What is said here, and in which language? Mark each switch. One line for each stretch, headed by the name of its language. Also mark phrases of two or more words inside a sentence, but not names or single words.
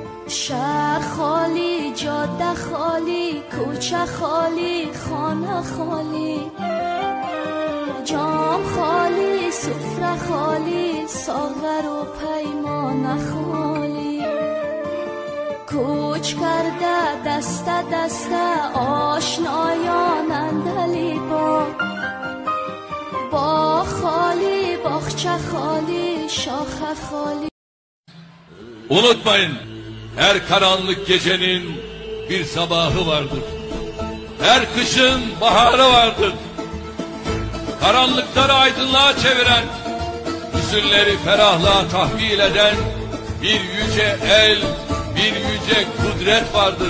Persian: شهر خالی، جاده خالی، کوچه خالی، خانه خالی، جام خالی، سفره خالی، ساغر و پیمانه خالی. کوچ کرده دسته دسته آشنایان اندلی با خالی، باغچه خالی، şaha خالی.
Turkish: Unutmayın, her karanlık gecenin bir sabahı vardır. Her kışın baharı vardır. Karanlıkları aydınlığa çeviren, hüzünleri ferahlığa tahvil eden bir yüce el, bir yüce kudret vardır.